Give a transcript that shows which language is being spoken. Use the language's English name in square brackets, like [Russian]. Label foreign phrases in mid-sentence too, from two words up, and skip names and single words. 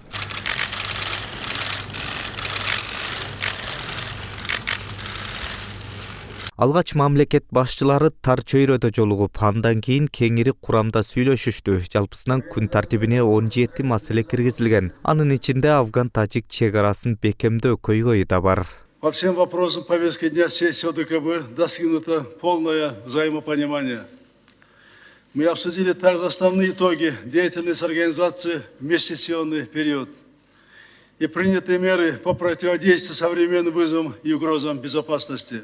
[Kyrgyz] Алгач мамлекет башчылары тар чөйрөдө жолугуп, андан кийин кеңири курамда сүйлөшүштү. Жалпысынан күн тартибине 17 маселе киргизилген. Анын ичинде Афган-Тажик чек арасын бекемдөө көйгөйү да бар. [Russian] По всем вопросам повестки дня сессии ОДКБ достигнуто полное взаимопонимание. Мы обсудили также основные итоги деятельности организации в межсессионный период и принятые меры по противодействию современным вызовам и угрозам безопасности.